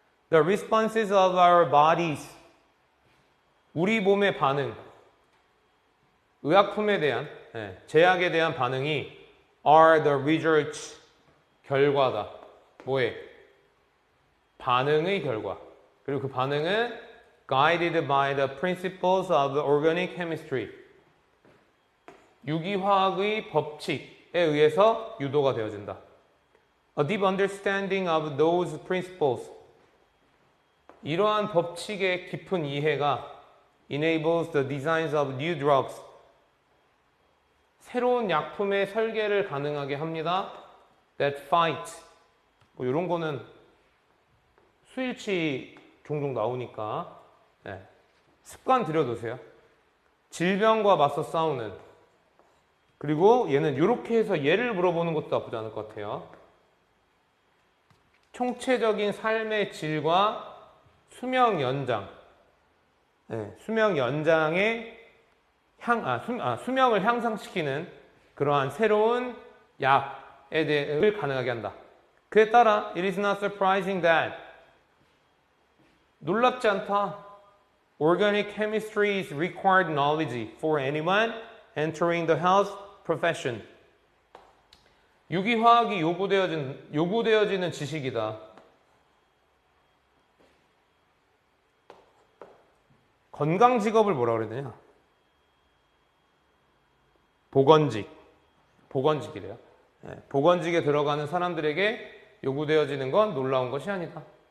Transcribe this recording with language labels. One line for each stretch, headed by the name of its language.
English: The responses of our bodies,
Korean: 우리 몸의 반응, 의약품에 대한, 제약에 대한 반응이
English: are the results,
Korean: 결과다. 뭐에? 반응의 결과. 그리고 그 반응은
English: guided by the principles of organic chemistry,
Korean: 유기화학의 법칙에 의해서 유도가 되어진다.
English: A deep understanding of those principles,
Korean: 이러한 법칙의 깊은 이해가
English: enables the designs of new drugs,
Korean: 새로운 약품의 설계를 가능하게 합니다.
English: That fight,
Korean: 이런 거는 수일치 종종 나오니까 습관 들여두세요. 질병과 맞서 싸우는. 그리고 얘는 이렇게 해서 얘를 물어보는 것도 나쁘지 않을 것 같아요. 총체적인 삶의 질과 수명 연장. 수명 연장의 수명을 향상시키는 그러한 새로운 약에 대해 가능하게 한다. 그에 따라
English: it is not surprising that,
Korean: 놀랍지 않다.
English: Organic chemistry is required knowledge for anyone entering the health profession.
Korean: 유기화학이 요구되어지는 지식이다. 건강 직업을 뭐라 그래야 되냐? 보건직이래요. 보건직에 들어가는 사람들에게 요구되어지는 건 놀라운 것이 아니다.